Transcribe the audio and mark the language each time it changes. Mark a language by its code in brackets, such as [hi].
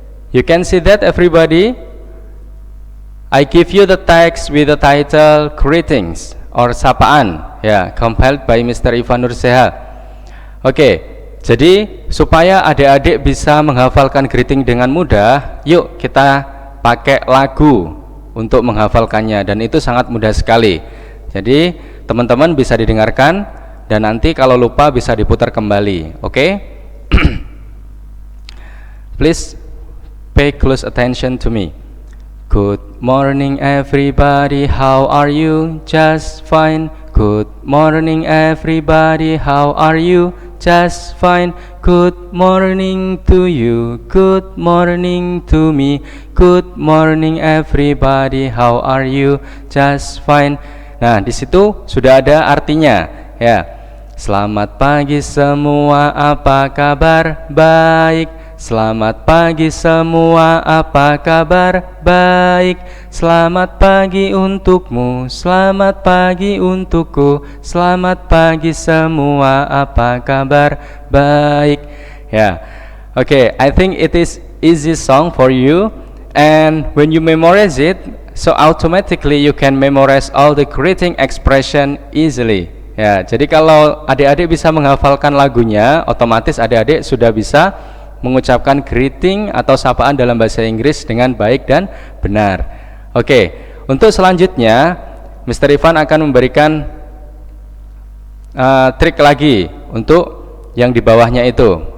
[en] You can see that everybody. I give you the text with the title greetings or [id] sapaan, ya, [en] compiled by Mr. Ivan Nurseha. Oke. [id] Jadi supaya adik-adik bisa menghafalkan greeting dengan mudah, yuk kita pakai lagu untuk menghafalkannya, dan itu sangat mudah sekali. Jadi teman-teman bisa didengarkan dan nanti kalau lupa bisa diputar kembali. Oke? [en] Please pay close attention to me. Good morning everybody, how are you? Just fine. Good morning everybody, how are you? Just fine. Good morning to you. Good morning to me. Good morning everybody, how are you? Just fine. [id] Nah, di situ sudah ada artinya ya. Selamat pagi semua, apa kabar? Baik. Selamat pagi semua, apa kabar? Baik. Selamat pagi untukmu, selamat pagi untukku. Selamat pagi semua, apa kabar? Baik. Ya. [en] Okay, I think it is easy song for you, and when you memorize it, so automatically you can memorize all the greeting expression easily. [id] Ya, jadi kalau adik-adik bisa menghafalkan lagunya, otomatis adik-adik sudah bisa mengucapkan greeting atau sapaan dalam bahasa Inggris dengan baik dan benar. Oke, untuk selanjutnya Mr. Ivan akan memberikan trik lagi untuk yang di bawahnya itu.